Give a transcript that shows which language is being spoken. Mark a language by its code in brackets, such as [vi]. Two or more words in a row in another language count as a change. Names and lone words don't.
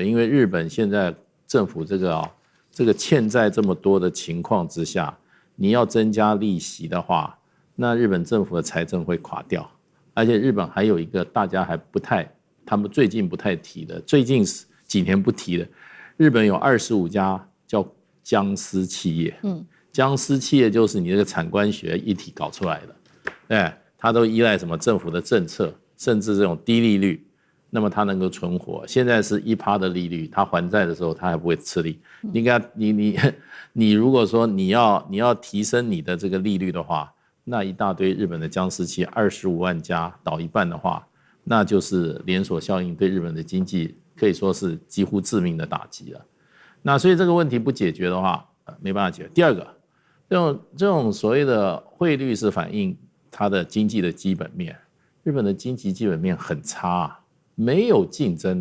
[zh] 因為日本現在政府這個欠債這麼多的情況之下，你要增加利息的話，那日本政府的財政會垮掉。而且日本還有一個大家還不太，他們最近不太提的，最近幾年不提的，日本有25家叫僵屍企業。僵屍企業就是你這個產官學一體搞出來的，它都依賴什麼政府的政策，甚至這種低利率，那麼它能夠存活。現在是1%的利率，它還債的時候它還不會吃力。你如果說你要提升你的這個利率的話，那一大堆日本的僵屍企業25萬家倒一半的話，那就是連鎖效應，對日本的經濟可以說是幾乎致命的打擊了。那所以這個問題不解決的話，沒辦法解決。第二個，這種所謂的匯率是反映它的經濟的基本面，日本的經濟基本面很差，沒有競爭